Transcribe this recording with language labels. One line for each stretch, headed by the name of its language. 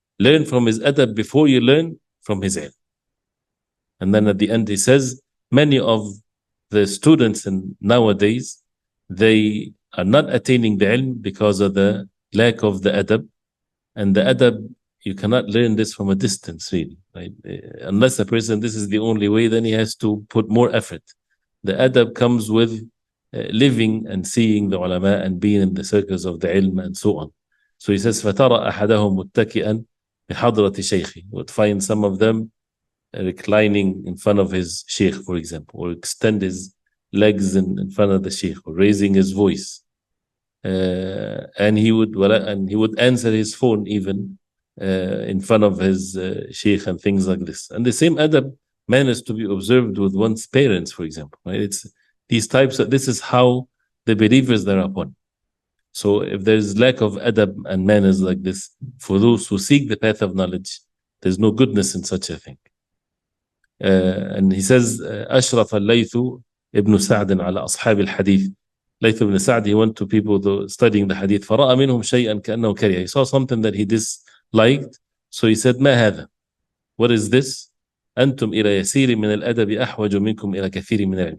English: Learn from his adab before you learn from his ilm. And then at the end he says, many of the students nowadays, they are not attaining the ilm because of the lack of the adab. And the adab, you cannot learn this from a distance, really. Right? Unless a person, this is the only way, then he has to put more effort. The adab comes with living and seeing the ulama and being in the circles of the ilm and so on.
Arabic: So he says, فَتَرَى أَحَدَهُمْ مُتَّكِئًا بِحَضْرَةِ شَيْخِ.
English: Would find some of them reclining in front of his sheikh, for example, or extend his legs in front of the sheikh, or raising his voice. And he would answer his phone even in front of his sheikh and things like this. And the same adab manners to be observed with one's parents, for example. Right? It's these types of, this is how the believers are upon. So if there's lack of adab and manners like this, for those who seek the path of knowledge, there's no goodness in such a thing.
Arabic: And he says, أشرف الليث ابن سعد على أصحاب الحديث.
English: Layth ibn Sa'd, he went to people studying the hadith.
Arabic: فرأى منهم شيئا كأنه كره.
English: He saw something that he disliked. So he said,
Arabic: ما هذا?
English: What is this?
Arabic: أنتم إلى يسير من الأدب أحوج منكم إلى كثير من العلم.